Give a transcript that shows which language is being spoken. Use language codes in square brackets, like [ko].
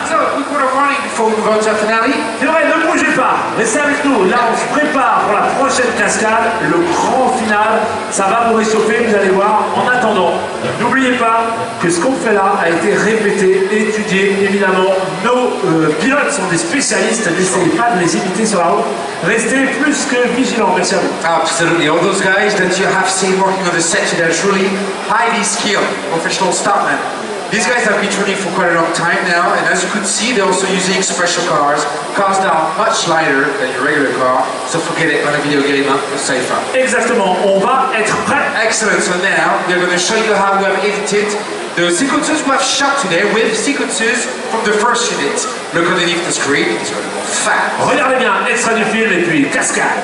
[en] So, we put a warning before we go to the finale. [fr] c'est vrai, ne bougez pas, restez avec nous. Là, on se prépare pour la prochaine cascade, le grand final. Ça va vous réchauffer, vous allez voir. En attendant, n'oubliez pas que ce qu'on fait là a été répété, étudié. Évidemment, nos pilotes sont des spécialistes. N'essayez pas de les imiter sur la route. Restez plus que vigilants. Merci à vous. [en] Absolutely. All those guys that you have seen working on the set today are truly highly skilled professional stuntmen. These guys have been training for quite a long time now, and as you could see, they're also using special cars that are much lighter than your regular car, so forget it, on a video game, you're safer. [fr] Exactement, on va être prêt. [en] Excellent, so now we're going to show you how we have edited The sequencers we have shot today with sequences from the first unit. Look underneath the screen, it's going to go fast. [fr] Regardez bien, extrait du film et puis cascade.